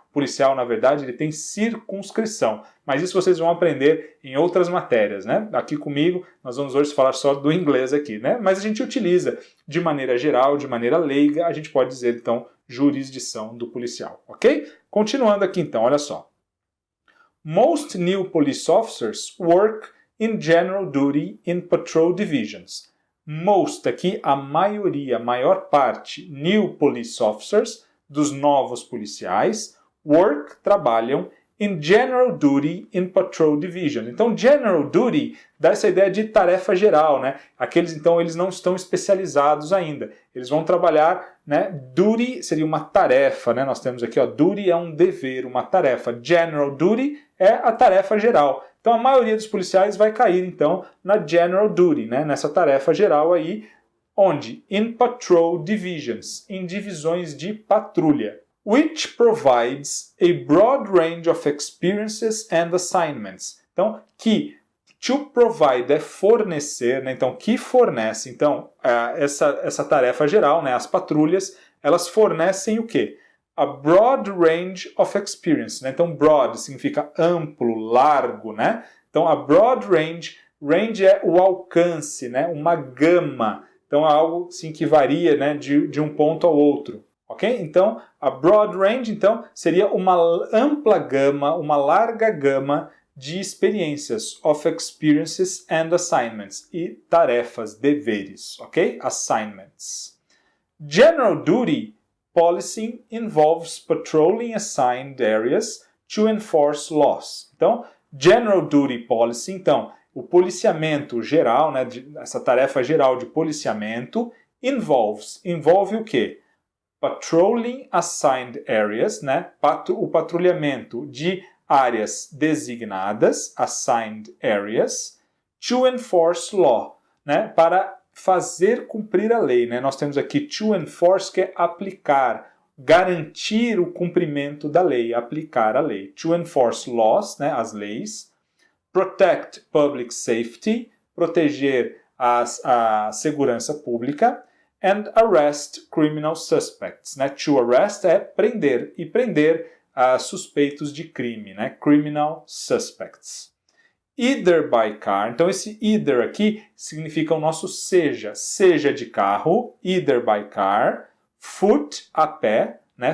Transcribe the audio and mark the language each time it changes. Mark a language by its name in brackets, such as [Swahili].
[Portuguese] O policial, na verdade, ele tem circunscrição, mas isso vocês vão aprender em outras matérias, né? Aqui comigo, nós vamos hoje falar só do inglês aqui, né? Mas a gente utiliza de maneira geral, de maneira leiga, a gente pode dizer, então, jurisdição do policial, ok? Continuando aqui, então, olha só. [English] Most new police officers work in general duty in patrol divisions. [Portuguese] Most aqui, a maioria, a maior parte, [English] new police officers, [Portuguese] dos novos policiais, work, trabalham, [English] in general duty in patrol divisions. [Portuguese] Então, general duty dá essa ideia de tarefa geral, né? Aqueles, então, eles não estão especializados ainda. Eles vão trabalhar, né? Duty seria uma tarefa, né? Nós temos aqui, ó, duty é um dever, uma tarefa. General duty é a tarefa geral. Então, a maioria dos policiais vai cair, então, na general duty, né? Nessa tarefa geral aí, onde? [English] In patrol divisions, [Portuguese] em divisões de patrulha. [English] Which provides a broad range of experiences and assignments. [Portuguese] Então, que to provide é fornecer, né? Então, que fornece. Então, essa tarefa geral, né? As patrulhas, elas fornecem o quê? [English] A broad range of experience, né? [Portuguese] Então, broad significa amplo, largo, né? Então, a broad range é o alcance, né? Uma gama. Então, é algo assim, que varia, né? de um ponto ao outro. Ok? Então, a broad range, então, seria uma ampla gama, uma larga gama de experiências, [English] of experiences and assignments, [Portuguese] e tarefas, deveres, ok? [English] Assignments. General duty policing involves patrolling assigned areas to enforce laws. [Portuguese] Então, [English] general duty policing, [Portuguese] então, o policiamento geral, né, essa tarefa geral de policiamento, envolve o quê? [English] Patrolling assigned areas, né? [Portuguese] O patrulhamento de áreas designadas, [English] assigned areas, to enforce law, [Portuguese] né? Para fazer cumprir a lei, né? Nós temos aqui to enforce, que é aplicar, garantir o cumprimento da lei, aplicar a lei. [English] To enforce laws, [Portuguese] né? As leis. [English] Protect public safety, [Portuguese] proteger a segurança pública. [English] And arrest criminal suspects, né? [Portuguese] To arrest é prender, e prender suspeitos de crime, né? [English] Criminal suspects. Either by car, [Portuguese] então esse either aqui significa o nosso seja de carro, [English] either by car, foot, [Portuguese] a pé, né?